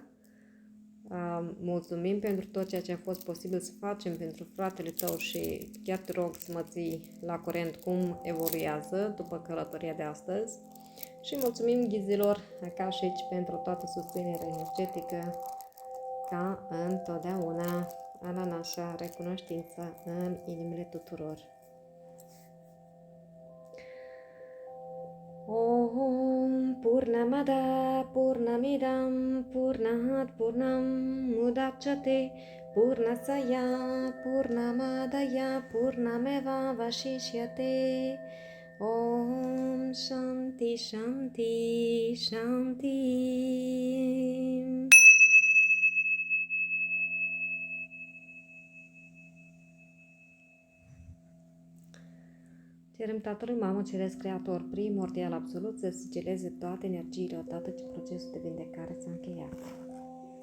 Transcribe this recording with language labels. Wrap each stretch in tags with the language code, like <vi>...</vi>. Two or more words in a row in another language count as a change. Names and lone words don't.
<ro>Mulțumim pentru tot ceea ce a fost posibil să facem pentru fratele tău și chiar te rog să mă ții la curent cum evoluează după călătoria de astăzi. Și mulțumim ghizilor Akashici pentru toată susținerea energetică, ca întotdeauna, Ananașa, recunoștință în inimile tuturor.</ro> <sa>ॐ पूर्णमदः पूर्णमिदं पूर्णात् पूर्णम् उदच्यते पूर्णस्य पूर्णमादाय पूर्णमेव वशिष्यते. ॐ शान्तिः शान्तिः शान्तिः.</sa> <ro>Cerem Tatălui, Mamă Ceresc, Creator, primordial, absolut, să sigileze toate energiile odată ce procesul de vindecare s-a încheiat.</ro>